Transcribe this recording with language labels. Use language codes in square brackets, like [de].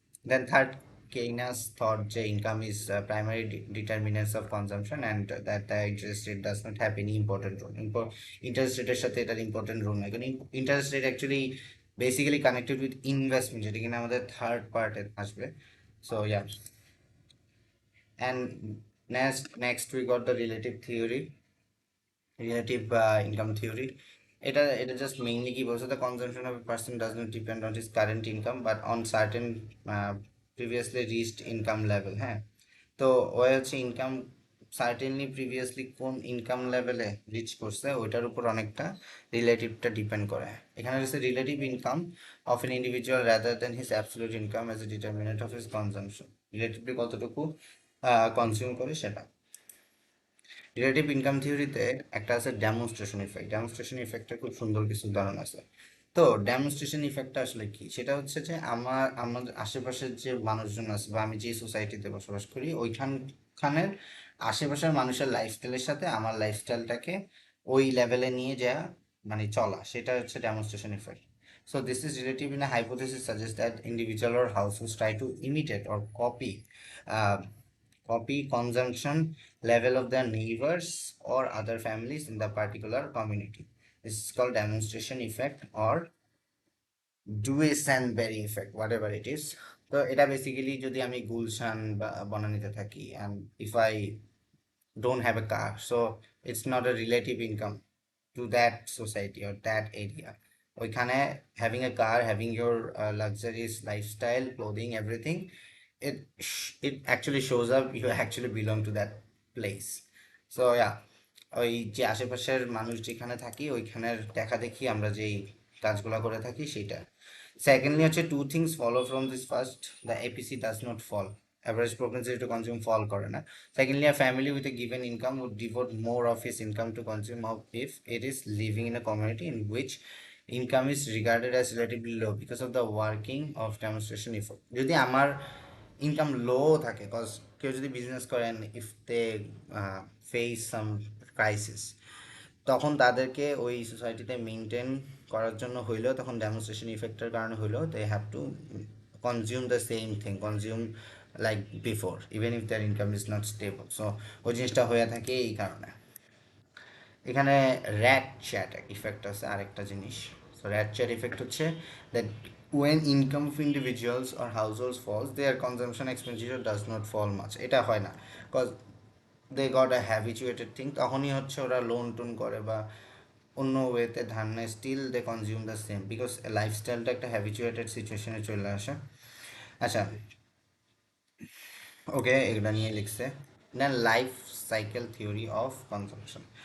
[en] Then third, Keynes thought যে income is primary determinants of consumption and that the interest rate does not have any important role. [bn] Interest রেটের সাথে এটার important role নাই, কারণ interest rate actually basically connected with investment, যেটা কিনা আমাদের third পার্টে আসবে। [en] So yeah, and next we got the relative theory, relative income theory. [bn] এটা জাস্ট মেইনলি কি বলছে, [en] The consumption of a person does not depend on his current income but on certain previously reached income level. [bn] হ্যাঁ, তো ও হচ্ছে income certainly previously কোন income লেভেলে rich করছে ওইটার উপর অনেকটা রিলেটিভটা ডিপেন্ড করে। [en] এখানে হচ্ছে relative income of an individual rather than his absolute income as a determinant of his consumption, [bn] relatively কতটুকু কনজিউম করে সেটা। রিলেটিভ ইনকাম থিওরিতে একটা আছে ডেমনস্ট্রেশন ইফেক্ট। ডেমনস্ট্রেশন ইফেক্টের খুব সুন্দর কিছু উদাহরণ আছে। তো ডেমনস্ট্রেশন ইফেক্টটা আসলে কি, সেটা হচ্ছে যে আমাদের আশেপাশের যে মানুষজন আছে বা আমি যে সোসাইটিতে বসবাস করি ওইখানের আশেপাশের মানুষের লাইফস্টাইলের সাথে আমার লাইফস্টাইলটাকে ওই লেভেলে নিয়ে যাওয়া, মানে চলা, সেটা হচ্ছে demonstration effect. [en] So this is relative in a hypothesis suggests that individual or households try to imitate or uh, copy consumption level of their neighbors or other families in the particular community. This is called demonstration effect or Duesenberry effect, whatever it is. [bn] তো এটা basically যদি আমি গুলশান বা বনানীতে থাকি, [en] and if I don't have a car, so it's not a relative income to that society or that area. ওইখানে having a car, having your luxurious lifestyle, clothing, everything, it actually shows up you actually belong to that place. [bn] So yeah, ওই যে আশেপাশের মানুষ যেখানে থাকি ওইখানের দেখা দেখি আমরা যেই কাজগুলো করে থাকি সেটা। [en] secondly হচ্ছে two things follow from this, first the APC does not fall, average propensity to consume [bn] ফল করে না। [en] Secondly, a family with a given income would devote more of his income to consume of if it is living in a community in which income is regarded as relatively low because of the working of demonstration effort। [bn] যদি আমার income লো থাকে, [en] cause [bn] কেউ যদি business করেন, [en] if they face some crisis, [bn] তখন তাদেরকে ওই সোসাইটিতে মেনটেন করার জন্য হইলেও, তখন ডেমনস্ট্রেশন ইফেক্টের কারণে হইলেও [en] They have to consume the same thing, consume like before even if their income is not stable. [bn] So ওই জিনিসটা হয়ে থাকে এই কারণে। এখানে র্যাট চ্যাট ইফেক্ট আছে আরেকটা জিনিস। [en] So ratchet effect হচ্ছে that when income of individuals or households falls, their consumption expenditure does not fall much। [bn] এটা হয় না, [en] cause they got a habituated thing, [bn] তখনই হচ্ছে ওরা লোন টোন করে বা অন্য ওয়েতে ধার নেয়, [en] still they consume the same because [bn] লাইফস্টাইলটা একটা হ্যাবিচুয়েটেড সিচুয়েশনে চলে আসে। আচ্ছা, ওকে, এগুলো নিয়ে লিখছে। দেন life cycle theory of consumption.